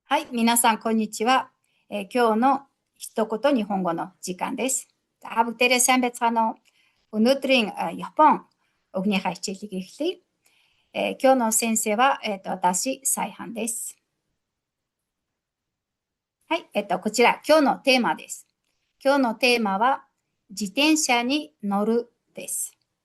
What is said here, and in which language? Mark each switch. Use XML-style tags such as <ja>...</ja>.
<ja>はい、皆さんこんにちは。今日の一言日本語の時間です。</ja> <mn>За бүгдээрээ сайн байцгаана уу? Өнөөдрийн Япон өгнийхөө хичээлийг эхлэе.</mn> <ja>今日の先生は私、サイハンです。はい、こちら今日のテーマです。今日のテーマは自転車に乗るです。</ja>